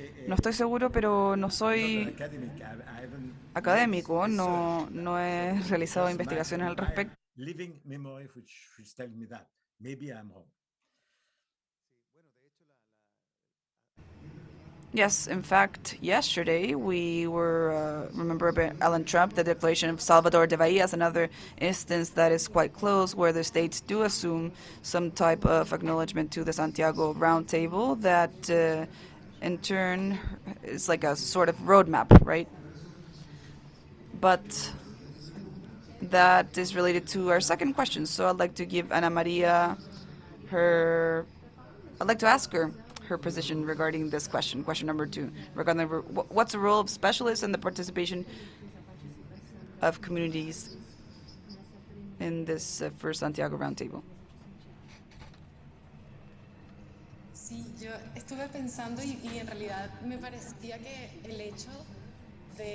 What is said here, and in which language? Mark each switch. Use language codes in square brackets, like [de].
[es] No estoy seguro, pero no soy académico, no he realizado investigaciones al respecto. [en] Living memory which tells me that. Maybe I'm wrong. Yes, in fact, yesterday we were, remember Alan Trump, the declaration of Salvador de Bahia is another instance that is quite close, where the states do assume some type of acknowledgement to the Santiago Roundtable that in turn is like a sort of roadmap, right? But that is related to our second question. So I'd like to give Ana Maria I'd like to ask her position regarding this question number 2, regarding what's the role of specialists and the participation of communities in this first Santiago Roundtable. [es] Sí, yo estuve pensando y en realidad me parecía que el hecho de